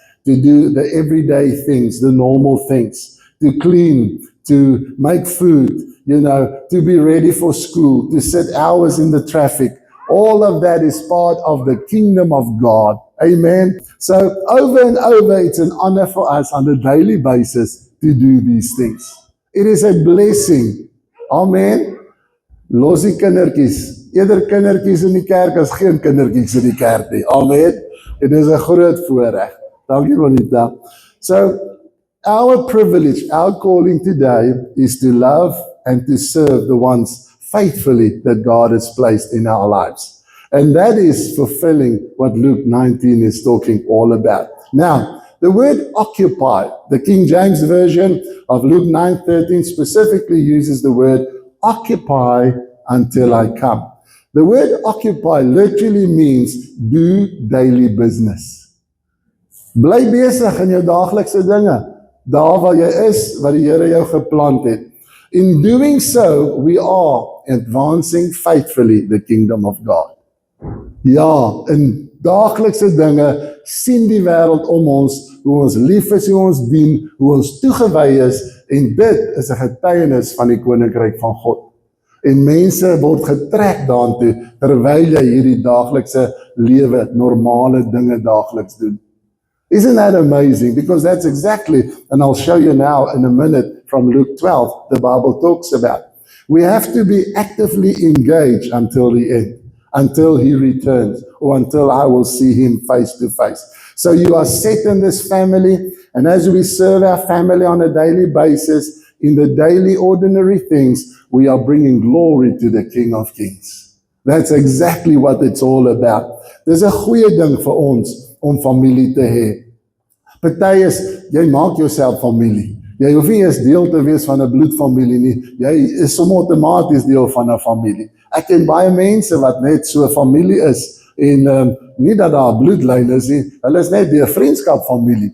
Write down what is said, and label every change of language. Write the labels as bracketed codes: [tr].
[en] to do the everyday things, the normal things, to clean, to make food, to be ready for school, to sit hours in the traffic. All of that is part of the kingdom of God. Amen. So over and over, it's an honor for us on a daily basis to do these things. It is a blessing. Amen. [af] Los die kindertjies. Eerder kindertjies in die kerk as geen kindertjies in die kerk nie. Amen. Dit is 'n groot voorreg. Dankie Bonita. [en] So our privilege, our calling today is to love and to serve the ones faithfully that God has placed in our lives. And that is fulfilling what Luke 19 is talking all about. Now, the word occupy, the King James Version of Luke 9:13 specifically uses the word occupy until I come. The word occupy literally means do daily business. [af] Bly besig in jou daaglikse dinge, daar waar jy is, wat die Here jou geplant het. [en] In doing so, we are advancing faithfully the kingdom of God. [af] Ja, in daaglikse dinge sien die wêreld om ons, hoe ons lief is, hoe ons dien, hoe ons toegewy is, en dit is 'n getuienis van die koninkryk van God. En mense word getrek daartoe terwyl jy hierdie daaglikse lewe, normale dinge daagliks doen. [en] Isn't that amazing? Because that's exactly, and I'll show you now in a minute from Luke 12, the Bible talks about. We have to be actively engaged until the end, until He returns, or until I will see Him face to face. So you are set in this family, and as we serve our family on a daily basis, in the daily ordinary things, we are bringing glory to the King of Kings. That's exactly what it's all about. [af] Dis 'n goeie ding vir ons om familie te hê. Party is, jy maak jouself familie. Jy hoef nie eens deel te wees van 'n bloedfamilie nie. Jy is sommer outomaties deel van 'n familie. Ek ken baie mense wat net so familie is, en nie dat daar 'n bloedlyn is nie, hulle is net deur vriendskap familie.